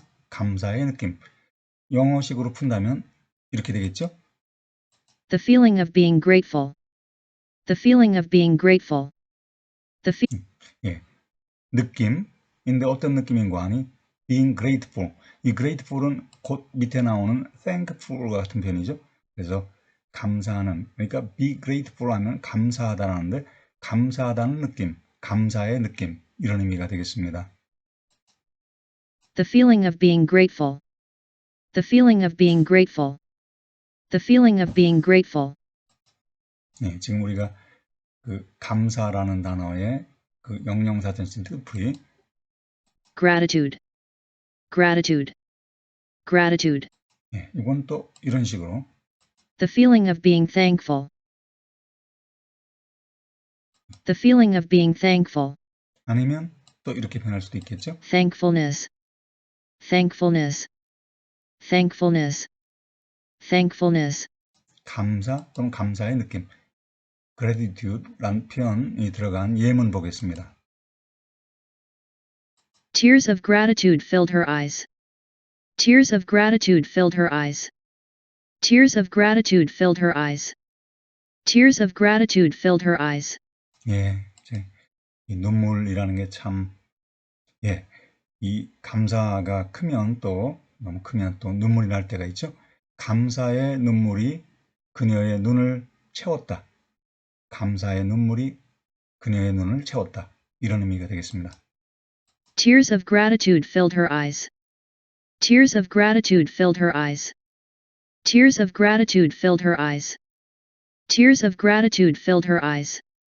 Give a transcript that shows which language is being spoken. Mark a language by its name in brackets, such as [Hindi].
[Korean] 감사의 느낌. 영어식으로 푼다면 이렇게 되겠죠? [English] The feeling of being grateful. The feeling of being grateful. The [Korean] 예. 느낌인데 어떤 느낌인가 하니 [English] being grateful. [Korean] 이 grateful은 곧 밑에 나오는 thankful 같은 표현이죠. 그래서 감사하는, 그러니까 [English] be grateful [Korean] 하면 감사하다라는데 감사하다는 느낌, 감사의 느낌 이런 의미가 되겠습니다. [English] The feeling of being grateful. The feeling of being grateful. The feeling of being grateful. [Korean] 예, 지금 우리가 그 감사라는 단어의 그 영영사전 뜻풀이 [English] Gratitude. Gratitude. Gratitude. [Korean] 예, 이건 또 이런 식으로 [English] The feeling of being thankful. The feeling of being thankful. [Korean] 아니면 또 이렇게 표현할 수도 있겠죠. [English] Thankfulness. Thankfulness. Thankfulness. Thankfulness. [Korean] 감사 또는 감사의 느낌. gratitude란 표현이 들어간 예문 보겠습니다. [English] Tears of gratitude filled her eyes. Tears of gratitude filled her eyes. Tears of gratitude filled her eyes. Tears of gratitude filled her eyes. [Korean] 예, 이 눈물이라는 게 참, 예, 이 감사가 크면 또, 너무 크면 또 눈물이 날 때가 있죠. 감사의 눈물이 그녀의 눈을 채웠다. 감사의 눈물이 그녀의 눈을 채웠다. 이런 의미가 되겠습니다. [English] Tears of gratitude filled her eyes. Tears of gratitude filled her eyes. Tears of gratitude filled her eyes. Tears of gratitude filled her eyes.